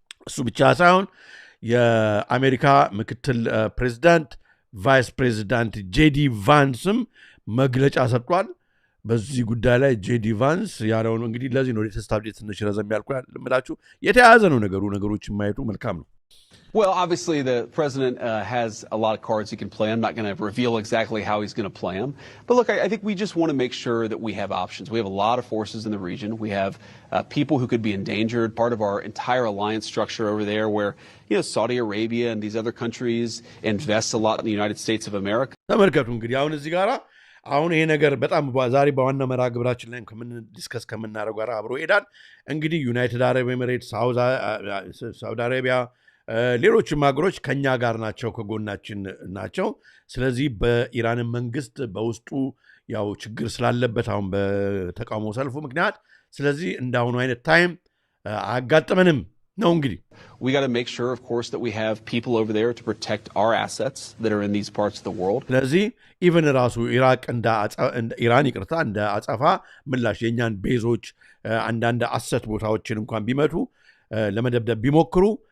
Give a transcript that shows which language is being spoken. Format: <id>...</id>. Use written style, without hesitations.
<am>እሱ ብቻ ሳይሆን የአሜሪካ ምክትል ፕሬዝዳንት ቫይስ ፕሬዝዳንት ጄዲ ቫንስም መግለጫ ሰጥቷል በዚህ ጉዳይ ላይ ጄዲ ቫንስ ያለው ነው እንግዲህ ለዚህ ነው የተስታብዴት ትንሽ ረዘም ያልኩት ለምላችሁ የተያያዘ ነው ነገሮችን ማየቱ መልካም ነው</am> <en>Well, obviously, the president has a lot of cards he can play. I'm not going to reveal exactly how he's going to play them. But look, I think we just want to make sure that we have options. We have a lot of forces in the region. We have people who could be endangered. Part of our entire alliance structure over there where, Saudi Arabia and these other countries invest a lot in the United States of America.</en> <am>ተመልከቱ እንግዲህ አሁን እዚህ ጋራ አሁን ይሄ ነገር በጣም ዛሬ በዋና መርሃ ግብራችን ላይ ዲስከስ ከምናደርገው ጋር አብሮ ይሄዳል እንግዲህ ዩናይትድ አረብ ኤሚሬትስ ሳውዲ አረቢያ ሌሎችም ሀገሮች ከኛ ጋር ናቸው ከጎናችን ናቸው ስለዚህ በኢራን መንግስት በውስጡ ያው ችግር ስላለበት አሁን በተቃውሞ ሰልፉ ምክንያት ስለዚህ እንዳሁኑ አይነት ታይም አጋጥመንም ነው እንግዲህ</am> <en>We got to make sure, of course, that we have people over there to protect our assets that are in these parts of the world.</en> <am>ስለዚህ ኢቨን ራሱ ኢራቅ እንደ ኢራን ይቅርታ እንደ አጸፋ ምላሽ የኛን ቤዞች አንዳንድ አሰት ቦታዎችን እንኳን ቢመቱ ለመደብደብ ቢሞክሩ</am>